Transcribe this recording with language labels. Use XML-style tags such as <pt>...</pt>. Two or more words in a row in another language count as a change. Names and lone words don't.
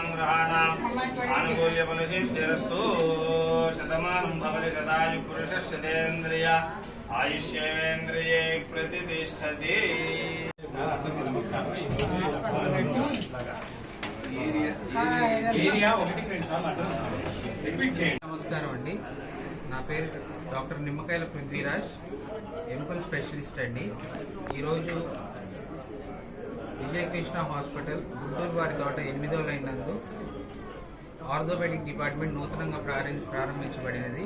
<sa>ग्रहाणाम् आनुकूल्यफलसिद्धिरस्तु शतमानं भवति शतायुः पुरुषस्यतेन्द्रिय आयुष्येवेन्द्रिये प्रतिष्ठति।</sa> <te>నమస్కారం అండి. నా పేరు డాక్టర్ నిమ్మకాయల పృథ్వీరాజ్, ఎంపల్ స్పెషలిస్ట్ అండి. ఈరోజు విజయకృష్ణ హాస్పిటల్ గుంటూరు వారి తోట 8వ లైన్ నందు ఆర్థోపెడిక్ డిపార్ట్మెంట్ నూతనంగా ప్రారంభించబడినది.</te>